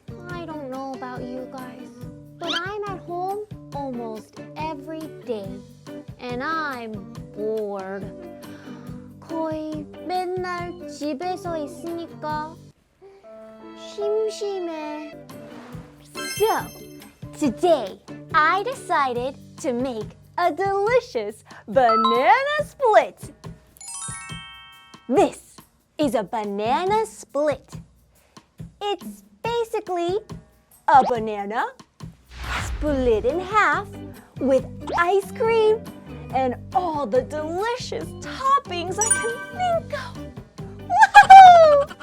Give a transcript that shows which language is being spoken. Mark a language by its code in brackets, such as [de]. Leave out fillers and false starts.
[en] I don't know about you guys, but I'm at home almost every day and I'm bored. [ko] 거의 맨날 집에서 있으니까 심심해. [en] So, today I decided to make a delicious banana split. This is a banana split. It's basically a banana split in half with ice cream and all the delicious toppings I can think of. Woohoo!